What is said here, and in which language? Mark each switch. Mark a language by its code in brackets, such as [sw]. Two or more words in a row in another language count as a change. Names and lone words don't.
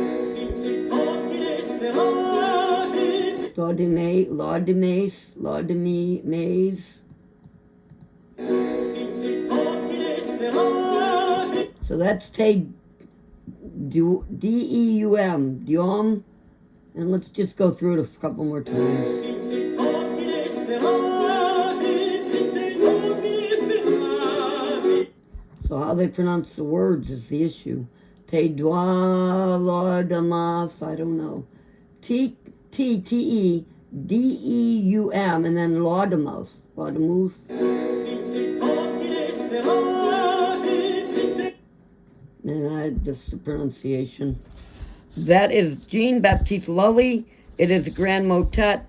[la] Laudime, laudimes, laudimes. [en] So that's te D-E-U-M, Deum, and let's just go through it a couple more times. So how they pronounce the words is the issue. [la] Te doa laudamus, [en] I don't know. T-E-D-E-U-M, and then laudamus. Laudamus. And just the pronunciation. That is Jean-Baptiste Lully. It is a grand motet.